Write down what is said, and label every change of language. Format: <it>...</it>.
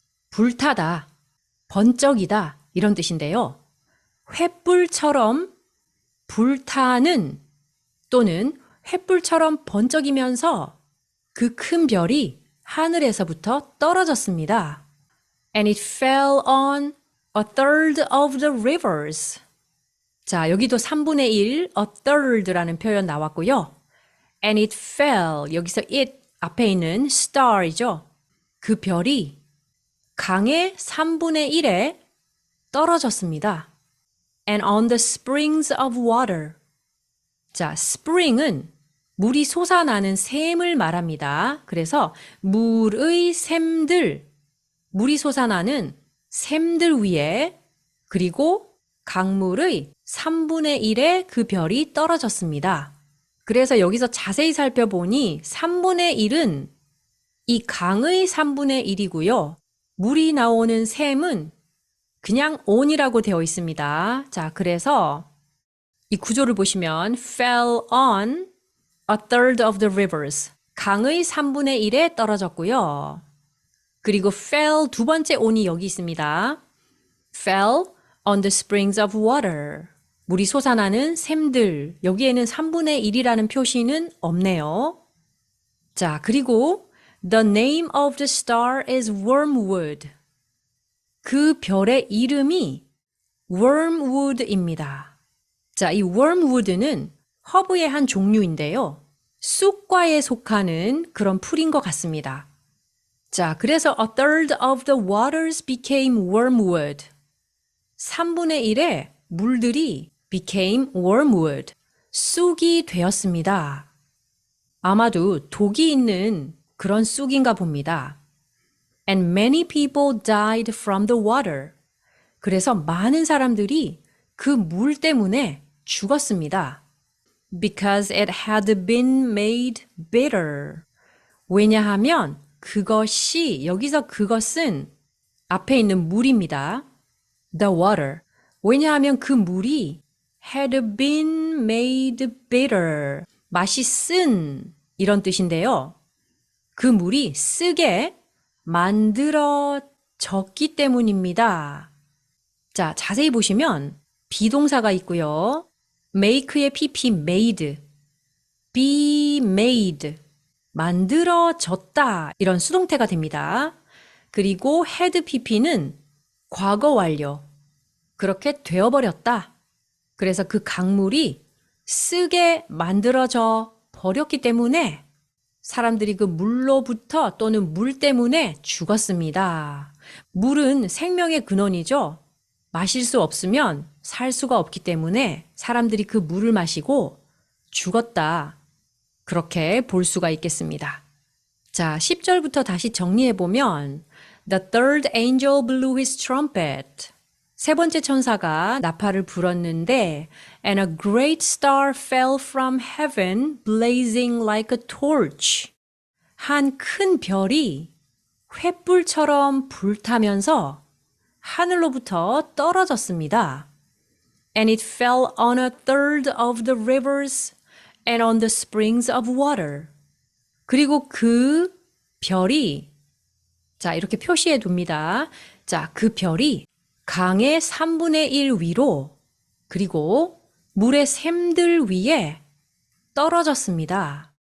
<ko>불타다, 번쩍이다 이런 뜻인데요. 횃불처럼 불타는 또는 횃불처럼 번쩍이면서 그 큰 별이 하늘에서부터 떨어졌습니다.</ko> <en>And it fell on a third of the rivers.</en> <ko>자, 여기도 3분의 1, a third라는 표현 나왔고요.</ko> <en>And it fell,</en> <ko>여기서 it 앞에 있는 star이죠. 그 별이 강의 3분의 1에 떨어졌습니다.</ko> <en>And on the springs of water.</en> <ko>자, spring은 물이 솟아나는 샘을 말합니다. 그래서 물의 샘들, 물이 솟아나는 샘들 위에 그리고 강물의 3분의 1의 그 별이 떨어졌습니다. 그래서 여기서 자세히 살펴보니 3분의 1은 이 강의 3분의 1이고요. 물이 나오는 샘은 그냥 on이라고 되어 있습니다. 자, 그래서 이 구조를 보시면</ko> <en>fell on a third of the rivers.</en> <ko>강의 3분의 1에 떨어졌고요. 그리고 fell 두 번째 on이 여기 있습니다.</ko> <en>fell on the springs of water.</en> <ko>물이 솟아나는 샘들. 여기에는 3분의 1이라는 표시는 없네요. 자, 그리고</ko> <en>the name of the star is wormwood.</en> <ko>그 별의 이름이 wormwood입니다. 자, 이 wormwood는 허브의 한 종류인데요. 쑥과에 속하는 그런 풀인 것 같습니다. 자, 그래서</ko> <en>a third of the waters became wormwood.</en> <ko>3분의 1의 물들이</ko> <en>became wormwood.</en> <ko>쑥이 되었습니다. 아마도 독이 있는 그런 쑥인가 봅니다.</ko> <en>And many people died from the water.</en> <ko>그래서 많은 사람들이 그 물 때문에 죽었습니다.</ko> <en>Because it had been made bitter.</en> <ko>왜냐하면 그것이, 여기서 그것은 앞에 있는 물입니다.</ko> <en>The water.</en> <ko>왜냐하면 그 물이</ko> <en>had been made bitter.</en> <ko>맛이 쓴 이런 뜻인데요. 그 물이 쓰게 만들어졌기 때문입니다. 자, 자세히 보시면 비동사가 있고요. make의 pp made, be made, 만들어졌다 이런 수동태가 됩니다. 그리고 had pp는 과거 완료, 그렇게 되어버렸다. 그래서 그 강물이 쓰게 만들어져 버렸기 때문에 사람들이 그 물로부터 또는 물 때문에 죽었습니다. 물은 생명의 근원이죠. 마실 수 없으면 살 수가 없기 때문에 사람들이 그 물을 마시고 죽었다. 그렇게 볼 수가 있겠습니다. 자, 10절부터 다시 정리해보면</ko> <en>The third angel blew his trumpet.</en> <ko>세 번째 천사가 나팔을 불었는데</ko> <en>And a great star fell from heaven blazing like a torch.</en> <ko>한 큰 별이 횃불처럼 불타면서 하늘로부터 떨어졌습니다.</ko> <en>And it fell on a third of the rivers and on the springs of water.</en> <ko>그리고 그 별이, 자, 이렇게 표시해 둡니다. 자, 그 별이 강의 3분의 1 위로 그리고 물의 샘들 위에 떨어졌습니다.</ko>